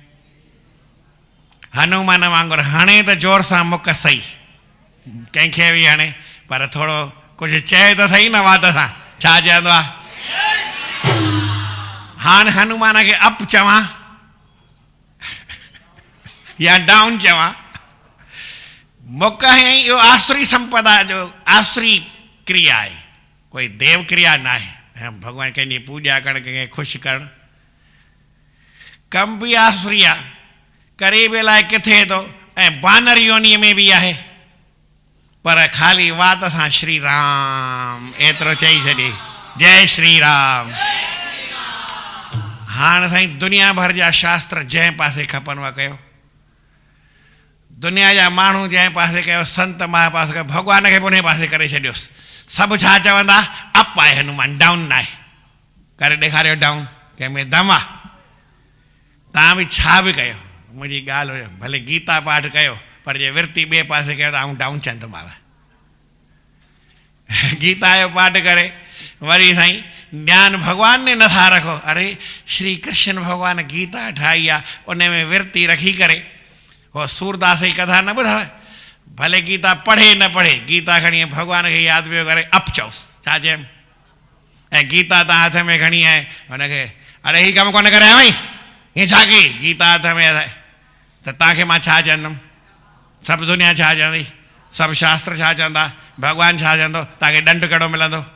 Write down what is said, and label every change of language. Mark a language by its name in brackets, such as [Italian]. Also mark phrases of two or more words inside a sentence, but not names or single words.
[Sindhi] हनुमान वांगुरु हाणे त ज़ोर सां मुख सही कंहिंखे बि हाणे पर थोरो कुझु चए त सही न वात सां छा चवंदो आहे हाणे हनुमान खे अप चवां या डाउन चवां मुख है इहो आसुरी संपदा जो आसुरी क्रिया आहे कोई देव क्रिया न आहे भॻवान कंहिंजी पूॼा करणु कंहिंखे ख़ुशि करणु कमु बि आसुरी आहे करे बि अलाए किथे थो ऐं बानर योनीअ में बि आहे पर ख़ाली वात सां श्री राम एतिरो चई छॾे जय श्री राम हाणे साईं दुनिया भर जा शास्त्र जंहिं पासे खपनि उहा कयो दुनिया जा माण्हू जंहिं पासे कयो संत महापासे कयो भॻवान खे बि उन पासे करे छॾियोसि सभु छा चवंदा अप आहे हनुमान डाउन न आहे करे ॾेखारियो डाउन कंहिंमें दम आहे तव्हां बि छा बि कयो मुंहिंजी ॻाल्हि हुयो भले गीता पाठ कयो पर जे विर्ती ॿिए पासे कयो त आउं डाउन चवंदोमांव गीता जो पाठ करे वरी साईं ज्ञान भॻवान ने नथा रखो अरे श्री कृष्ण भॻवान गीता ठाही आहे उन में विर्ती रखी करे वो सूरदास जी कथा न ॿुधाव भले गीता पढ़े न पढ़े गीता खणी भॻवान खे यादि पियो करे अप चओसि छा चयमि ऐं गीता तव्हां हथ में खणी आहे हुनखे अरे हीउ कमु कोन करे भई हीअं छा कई गीता हथ में आहे त तव्हांखे मां छा चवंदुमि सभु दुनिया छा चवंदी सभु शास्त्र छा चवंदा भॻवानु छा चवंदो तव्हांखे ॾंड कहिड़ो मिलंदो